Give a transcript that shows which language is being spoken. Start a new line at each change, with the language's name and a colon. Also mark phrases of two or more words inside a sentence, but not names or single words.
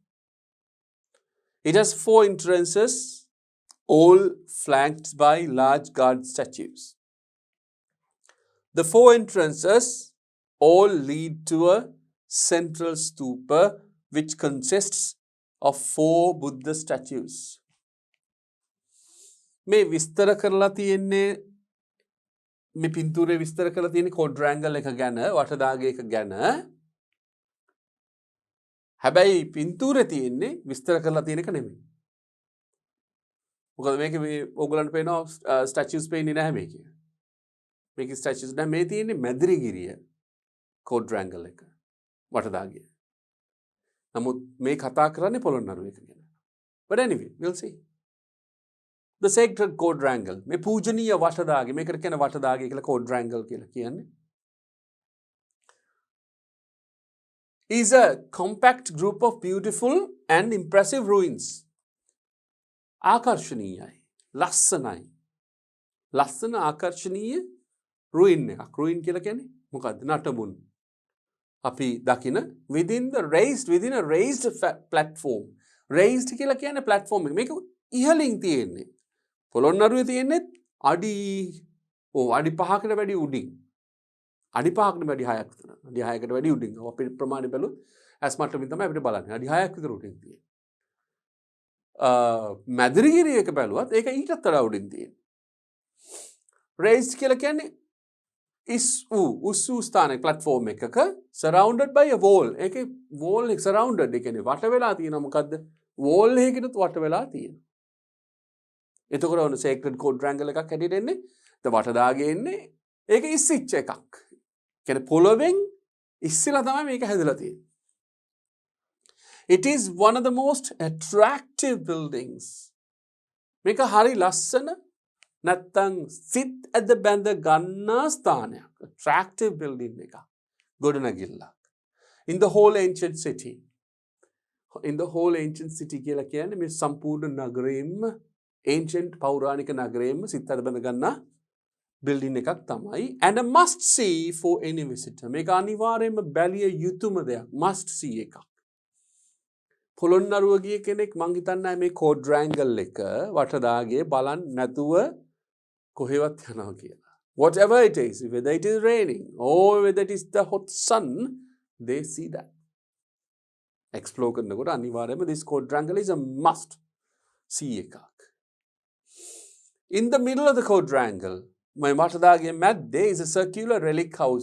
English: It has 4 entrances, all flanked by large guard statues. The 4 entrances all lead to a central stupa which consists of 4 Buddha statues.
Sinhala: මේ විස්තර කරලා තියෙන්නේ මේ පින්තූරේ විස්තර කරලා තියෙන්නේ quadrangle එක ගැන වටදාගේ එක ගැන. හැබැයි පින්තූරේ තියෙන්නේ විස්තර කරලා තියෙන එක නෙමෙයි. මොකද මේක මේ ඕගලන්ට පේනවා statues පේන්නේ නැහැ මේකේ. මේකේ statues නැහැ මේ තියෙන්නේ මැදිරිගිරිය quadrangle එක වටදාගේ. නමුත් මේ කතා කරන්නේ පොළොන්නරුව එක ගැන.
English: But anyway, we'll see. The sacred quadrangle.
Sinhala: මේ පූජනීය වටදාගේ මේකට කියන වටදාගේ කියලා quadrangle කියලා කියන්නේ.
English: Is a compact group of beautiful and impressive ruins.
Sinhala: ආකර්ෂණීයයි. ලස්සනයි. ලස්සන ආකර්ෂණීය ruin එකක්. ruin කියලා කියන්නේ මොකද්ද? නටබුන්. අපි දකින
English: within a raised platform.
Sinhala: raised කියලා කියන්නේ platform එක. මේක ඉහළින් තියෙන්නේ. පොළොන්නරුවේ තියෙන්නේ අඩි 5කට වැඩි උඩින්. අඩි 5කට වැඩි 6ක් විතර. අඩි 6කට වැඩි උඩින්. අපි ප්‍රමාණය බැලුවොත් ඇස් මට්ටමින් තමයි අපිට බලන්නේ. අඩි 6ක් විතර උඩින් තියෙන්නේ. මැදිරිගිරියක බැලුවත් ඒක ඊටත් වඩා උඩින් තියෙනවා. raised කියලා කියන්නේ උස් වූ ස්ථානයක platform එකක
English: surrounded by a wall.
Sinhala: ඒකේ wall එක surrounded ඒ කියන්නේ වට වෙලා තියෙනවා මොකද්ද? wall එකකිනුත් වට වෙලා තියෙනවා. එතකොට ඔන්න
English: sacred quadrangle
Sinhala: එකක් හැටියට එන්නේ. වට දාගේ එන්නේ ඒක ඉස්සිච්ච එකක්. කියන්නේ පොළවෙන් ඉස්සෙලා තමයි මේක හැදලා තියෙන්නේ.
English: It is one of the most attractive buildings.
Sinhala: මේක හරි ලස්සන නැත්තම් සිත් ඇද බැඳ ගන්නා ස්ථානයක්.
English: Attractive building
Sinhala: එකක්. ගොඩනැගිල්ලක්.
English: In the whole ancient city. In the whole ancient city
Sinhala: කියලා කියන්නේ මේ සම්පූර්ණ නගරයෙන්ම ancient පෞරාණික නගරයෙන්ම සිත් ඇද බැඳ ගන්නා building එකක් තමයි.
English: And a must see for any visitor.
Sinhala: මේක අනිවාර්යයෙන්ම බැලිය යුතුම දෙයක්.
English: Must see
Sinhala: එකක්. පොළොන්නරුව ගිය කෙනෙක් මං හිතන්නේ මේ quadrangle එක වටදාගේ බලන් නැතුව කොහෙවත් යනවා කියලා.
English: Whatever it is, whether it is raining or whether it is the hot sun, they see that. Explore
Sinhala: කරනකොට අනිවාර්යයෙන්ම
English: this quadrangle is a must see එකක්. In the middle of the quadrangle,
Sinhala: මේ වටදාගේ මැද්දේ
English: is a circular relic house.